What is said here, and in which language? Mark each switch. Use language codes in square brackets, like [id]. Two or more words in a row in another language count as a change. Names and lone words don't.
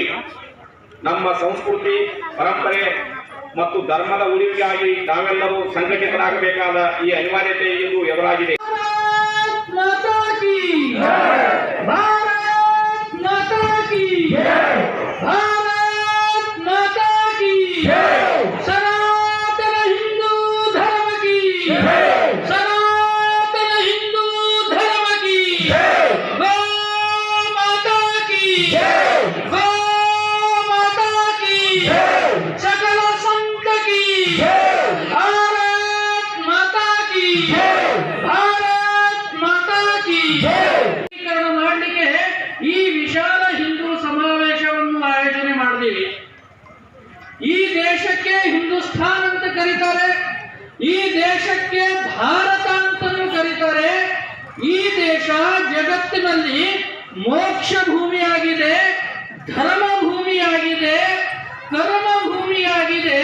[kn] ನಮ್ಮ ಸಂಸ್ಕೃತಿ, ಪರಂಪರೆ ಮತ್ತು ಧರ್ಮದ ಉಳಿವಿಗಾಗಿ ನಾವೆಲ್ಲರೂ ಸಂಘಟಿತರಾಗಬೇಕಾದ ಈ ಅನಿವಾರ್ಯತೆ ಇಂದು ಎದುರಾಗಿದೆ. [hi] सनातन हिंदू धर्म की सनातन हिंदू धर्म की गौ माता की गौ माता की सकल संत की भारत माता की भारत माता की [kn] ಮಾಡಲಿಕ್ಕೆ ಈ ವಿಶಾಲ ಹಿಂದೂ ಸಮಾವೇಶವನ್ನು ಆಯೋಜನೆ ಮಾಡಿದ್ದೀವಿ. ಈ ದೇಶಕ್ಕೆ ಹಿಂದೂಸ್ತಾನ್ ಅಂತ ಕರೀತಾರೆ, ಈ ದೇಶಕ್ಕೆ ಭಾರತ ಅಂತಲೂ ಕರೀತಾರೆ. ಈ ದೇಶ ಜಗತ್ತಿನಲ್ಲಿ ಮೋಕ್ಷ ಭೂಮಿಯಾಗಿದೆ, ಧರ್ಮ ಭೂಮಿಯಾಗಿದೆ, ಕರ್ಮ ಭೂಮಿಯಾಗಿದೆ.